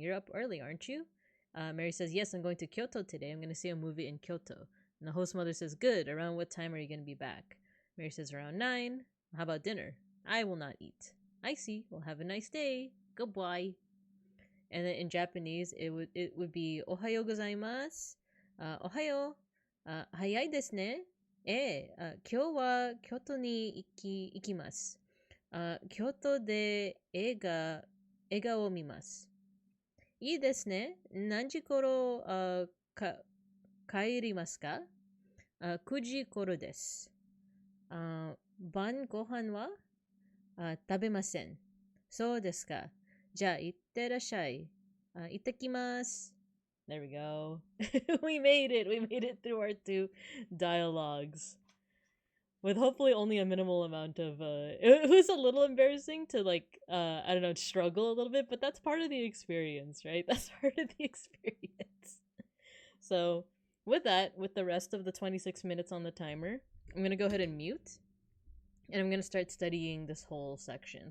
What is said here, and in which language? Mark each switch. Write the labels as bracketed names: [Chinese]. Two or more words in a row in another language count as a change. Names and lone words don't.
[English] You're up early, aren't you? Mary says, yes, I'm going to Kyoto today. I'm going to see a movie in Kyoto. And the host mother says, good. Around what time are you going to be back? Mary says, around 9. How about dinner? I will not eat. I see. Well, have a nice day. Goodbye. And then in Japanese, it would be [Japanese] おはようございます. Ohayo. 早いですね。今日は京都に行きます. 京都で映画を見ます. いいですね。何時頃帰りますか? 9時頃です。晩ご飯は食べません。そうですか。じゃあ、いってらっしゃい。 [English] 行ってきます。There we go. We made it. We made it through our 2 dialogues. with hopefully only a minimal amount of it was a little embarrassing to like I don't know, struggle a little bit, but that's part of the experience, right? That's part of the experience. So with that, with the rest of the 26 minutes on the timer, I'm gonna go ahead and mute, and I'm gonna start studying this whole section.